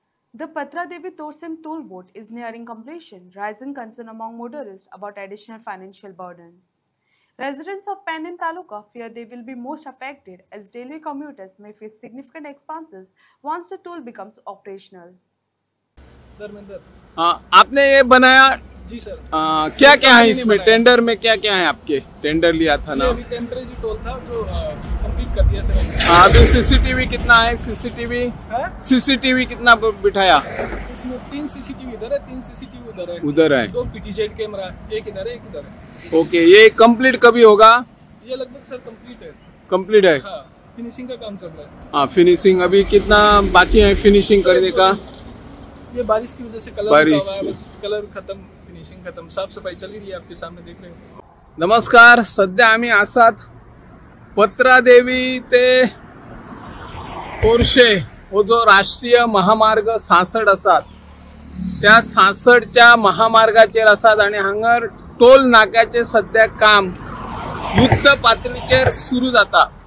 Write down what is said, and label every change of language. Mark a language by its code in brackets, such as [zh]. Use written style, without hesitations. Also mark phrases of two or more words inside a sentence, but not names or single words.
[en] The Patradevi-Torsim toll boat is nearing completion, raising concern among motorists about additional financial burden. Residents of Panam Taluka fear they will be most affected as daily commuters may face significant expenses once the toll becomes operational. [hi] आपने ये बनाया जी सर। क्या क्या है इसमें? टेंडर में क्या क्या है आपके? टेंडर लिया था ना? अभी टेम्परेरी टोल था जो कंप्लीट कर दिया सर। अभी सीसीटीवी कितना है? सीसीटीवी कितना बिठाया? इसमें 3 सीसीटीवी इधर है, 3 सीसीटीवी उधर है। उधर है 2 [en] PTZ camera, [hi] एक इधर है, एक इधर है। ओके, ये कंप्लीट कभी होगा? ये लगभग सर कंप्लीट है। कंप्लीट है? हाँ, फिनिशिंग का काम चल रहा है। हाँ, फिनिशिंग अभी कितना बाकी है फिनिशिंग करने का? ये बारिश की वजह से कलर बारिश हुआ है, बस कलर खत्म, फिनिशिंग खत्म, साफ सफाई चल रही है, आपके सामने देख रहे हो। [kok] नमस्कार, सध्या आम्ही आसात पत्रादेवी ते तोरशे हो जो राष्ट्रीय महामार्ग 66 आसात त्या 66च्या महामार्गाचेर आसात आणि हांगर टोल नाक्याचे सध्या काम युद्ध पातळीचेर सुरू जाता।